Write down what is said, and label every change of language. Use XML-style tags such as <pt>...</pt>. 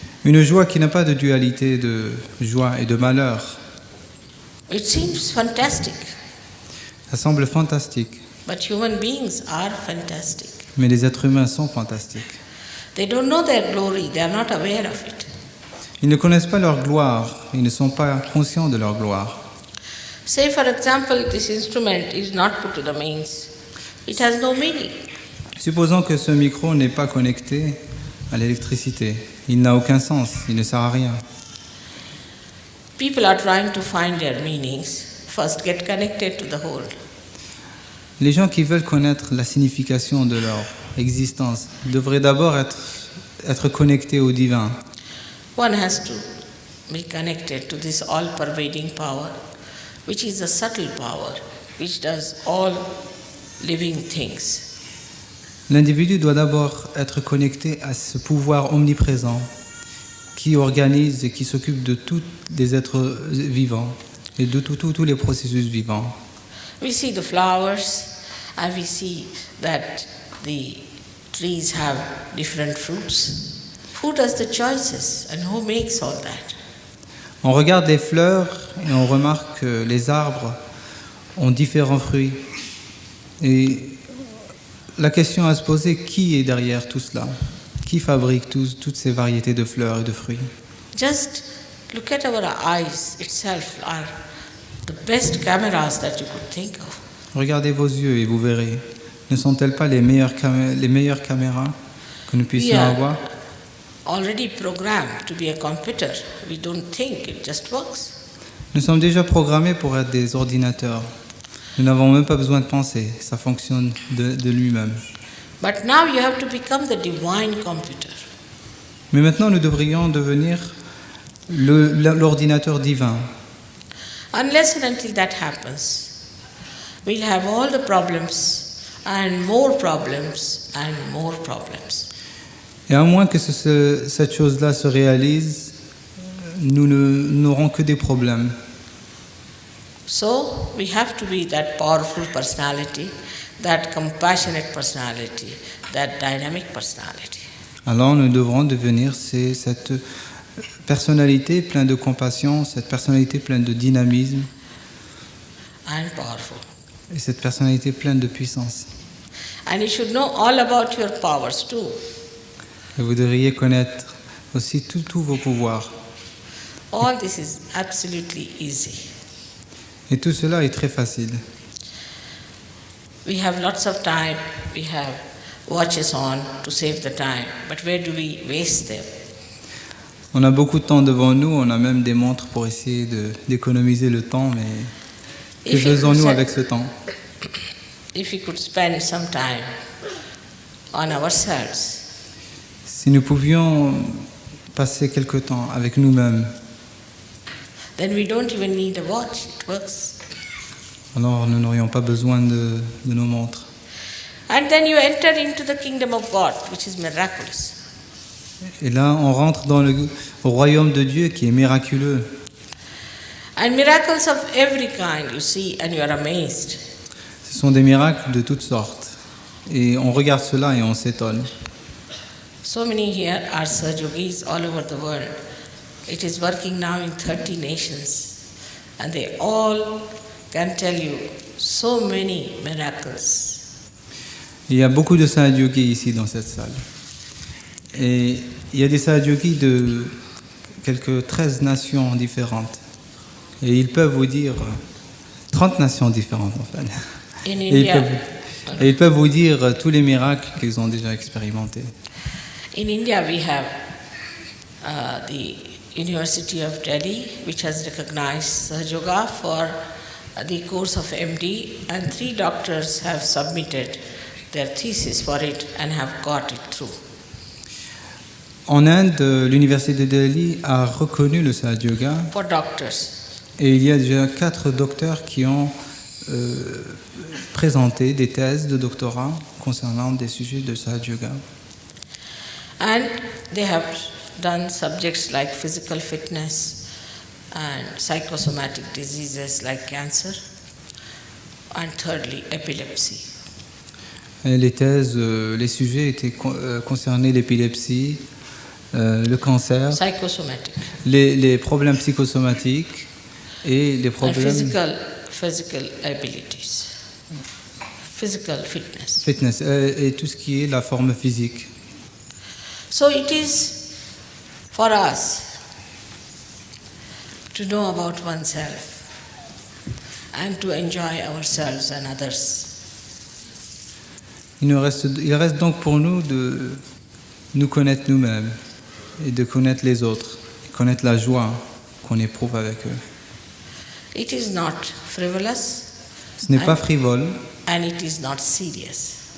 <fr>Une joie qui n'a pas de dualité de joie et de malheur.</fr> <en>It seems fantastic,</en> <fr>Ça semble fantastique.</fr> <en>but human beings are fantastic.</en> <fr>Mais les êtres humains sont fantastiques.</fr> <en>They don't know their glory, they are not aware of it.</en> <fr>Ils ne connaissent pas leur gloire. Ils ne sont pas conscients de leur gloire.</fr> <en>Say, for example, this instrument is not put to the mains. It has no meaning.</en> <fr>Supposons que ce micro n'est pas connecté à l'électricité. Il n'a aucun sens. Il ne sert à rien.</fr> <en>People are trying to find their meanings. First, get connected to the whole.</en> <fr>Les gens qui veulent connaître la signification de leur existence devraient d'abord être connectés au divin.</fr> <en>One has to be connected to this all-pervading power, which is a subtle power, which does all living things.</en> <fr>L'individu doit d'abord être connecté à ce pouvoir omniprésent qui organise et qui s'occupe de tous les êtres vivants et de tous les processus vivants.</fr> <en>We see the flowers and we see that the trees have different fruits. Who does the choices and who makes all that?</en> <fr>On regarde les fleurs et on remarque que les arbres ont différents fruits. Et la question à se poser, qui est derrière tout cela? Qui fabrique toutes ces variétés de fleurs et de fruits?</fr> <en>Just look at our eyes itself are the best cameras that you could think of.</en> <fr>Regardez vos yeux et vous verrez. Ne sont-elles pas les meilleures caméras que nous puissions avoir?</fr> <en>Already programmed to be a computer. We don't think, it just works.</en> <fr>Nous sommes déjà programmés pour être des ordinateurs. Nous n'avons même pas besoin de penser. Ça fonctionne de lui-même.</fr> <en>But now you have to become the divine computer.</en> <fr>Mais maintenant, nous devrions devenir l'ordinateur divin.</fr> <en>Unless and until that happens, we'll have all the problems and more problems and more problems.</en> <fr>Et à moins que cette chose-là se réalise, nous n'aurons que des problèmes.</fr> <en>So we have to be that powerful personality, that compassionate personality, that dynamic personality.</en> <fr>Alors nous devrons devenir cette personnalité pleine de compassion, cette personnalité pleine de dynamisme.</fr> <en>And</en> <fr>Et cette personnalité pleine de puissance.</fr> <en>And you should know all about your powers too.</en> <fr>Et vous devriez connaître aussi tous vos pouvoirs.</fr> <en>All this is absolutely easy.</en> <fr>Et tout cela est très facile.</fr> <en>We have lots of time, we have watches on to save the time, but where do we waste them?</en> <fr>On a beaucoup de temps devant nous, on a même des montres pour essayer d'économiser le temps, mais que</fr> <en>If you</en> <fr>faisons-nous</fr> <en>could</en> <fr>avec ce temps?</fr> <en>If we could spend some time on ourselves,</en> <fr>Si nous pouvions passer quelque temps avec nous-mêmes,</fr> <en>then we don't even need a watch, it works.</en> <fr>alors nous n'aurions pas besoin de nos montres.</fr> <en>And then you enter into the kingdom of God, which is miraculous.</en> <fr>Et là, on rentre au royaume de Dieu qui est miraculeux.</fr> <en>And miracles of every kind you see and you are amazed.</en> <fr>Ce sont des miracles de toutes sortes. Et on regarde cela et on s'étonne.</fr> <en>So many here are Sahajogis all over the world. It is working now in 30 nations. And they all can tell you so many miracles.</en> <fr>Il y a beaucoup de Sahajogis ici dans cette salle. Et il y a des Sahajogis de quelques 13 nations différentes. Et ils peuvent vous dire 30 nations différentes en fait.</fr> <en>In</en> <fr>Et</fr> <en>India,</en> <fr>ils peuvent vous dire tous les miracles qu'ils ont déjà expérimentés.</fr> <en>in India we have the University of Delhi, which has recognized Sahaja for the course of MD, and 3 doctors have submitted their thesis for it and have got it through.</en> <fr>En Inde, l'université de Delhi a reconnu le Sahaja Yoga</fr> <en>For doctors.</en> <fr>et il y a déjà 4 docteurs qui ont présenté des thèses de doctorat concernant des sujets de Sahaja Yoga.</fr> <en>And they have done subjects like physical fitness and psychosomatic diseases like cancer, and thirdly, epilepsy.</en> <fr>Et les thèses, les sujets étaient concernés l'épilepsie, le cancer,</fr> <en>Psychosomatic.</en> <fr>les problèmes psychosomatiques et les</fr> <en>And</en> <fr>problèmes</fr> <en>physical abilities. Physical fitness.</en> <fr>fitness et tout ce qui est la forme physique.</fr> <en>So it is for us to know about oneself and to enjoy ourselves and others.</en> <fr>Il reste donc pour nous de nous connaître nous-mêmes et de connaître les autres, et connaître la joie qu'on éprouve avec eux.</fr> <en>It is not frivolous</en> <fr>Ce n'est pas frivole</fr> <en>and it is not serious.</en>